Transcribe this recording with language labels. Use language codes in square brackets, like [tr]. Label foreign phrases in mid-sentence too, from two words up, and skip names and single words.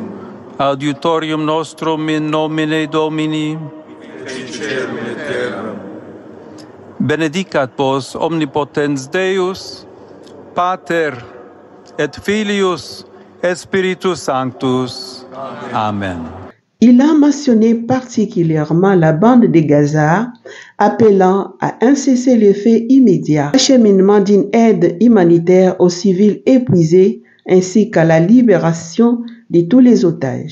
[la] Adiutorium nostrum in nomine Domini. et caelum et terram. Benedicat vos omnipotens Deus, Pater et Filius et Spiritus Sanctus. Amen. [fr] Il a mentionné particulièrement la bande de Gaza, appelant à un cessez-le-feu immédiat, l'acheminement d'une aide humanitaire aux civils épuisés, ainsi qu'à la libération de tous les otages.